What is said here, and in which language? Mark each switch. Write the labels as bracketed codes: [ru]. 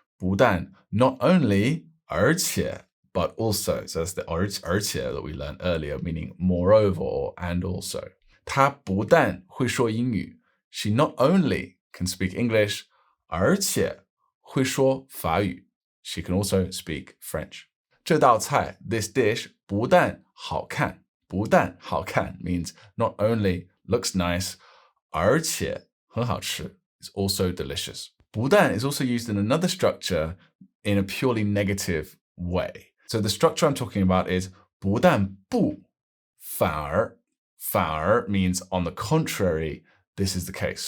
[zh] 不但 [en] not only [zh] 而且 [en] but also. So that's the 而且 that we learned earlier, meaning moreover or and also. [zh] 她不但会说英语. [en] She not only can speak English, [zh] 而且会说法语. [en] She can also speak French. [zh] 这道菜, [en] this dish, [zh] 不但好看. 不但好看 [en] means not only looks nice, [zh] 而且很好吃 [en] is also delicious. 不但 is also used in another structure in a purely negative way. So the structure I'm talking about is [zh] 不但不反而 反而 [en] means on the contrary, this is the case.